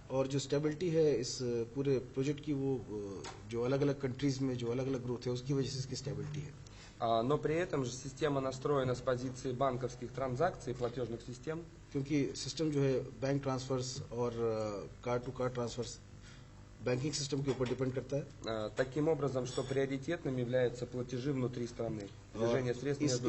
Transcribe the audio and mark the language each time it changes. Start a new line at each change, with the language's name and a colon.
Hindi: और जो स्टेबिलिटी है इस पूरे प्रोजेक्ट की, वो जो अलग अलग कंट्रीज में जो अलग अलग ग्रोथ है उसकी वजह से इसकी स्टेबिलिटी है।
Russian: Но при этом же система настроена с позиции банковских транзакций и платежных систем.
Hindi: क्योंकि सिस्टम जो है बैंक ट्रांसफर्स और card to card transverse banking system के ऊपर डिपेंड करता है।
Russian: Таким образом, что приоритетным являются платежи внутри страны, движение средств между